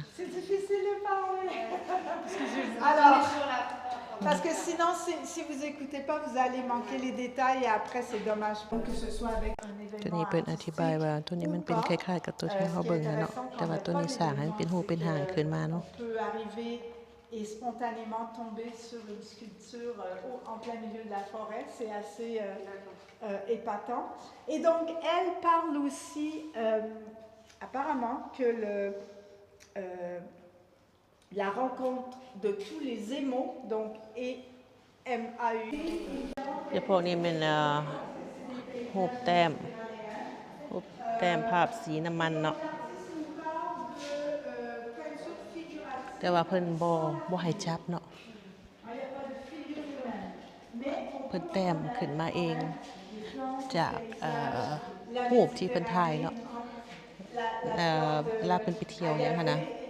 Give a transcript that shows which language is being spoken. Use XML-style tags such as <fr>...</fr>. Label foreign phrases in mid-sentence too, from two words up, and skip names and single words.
<fr>C'est difficile de parler. Alors, parce que sinon, si vous n'écoutez pas, vous allez manquer les détails et après, c'est dommage que ce soit avec un</fr> <tts>ตัว</tts> <fr>événement</fr> <tts>นี้เพิ่นอธิบายว่า</tts> <fr>artistique</fr> <tts>ตัวนี้มันเป็นคล้ายๆกับตัวที่เฮาเบิ่งเนาะแต่ว่าตัวนี้สร้างให้มันเป็นรูปเป็นหางขึ้นมาเนาะ</tts> <fr>On peut arriver et spontanément tomber sur une sculpture en plein milieu de la forêt. C'est assez épatant. Et donc, elle parle aussi, apparemment, que la rencontre de tous les émaux, donc E-M-A-U.</fr> <tts>เดี๋ยวพวกนี้เป็นรูปแต้มภาพสีน้ำมันเนาะแต่ว่าเพิ่นบ่ให้จับเนาะเพิ่นแต้มขึ้นมาเองจากรูปที่เพิ่นถ่ายเนาะเวลาเพิ่นไปเที่ยวหยังหั่นนะ</tts>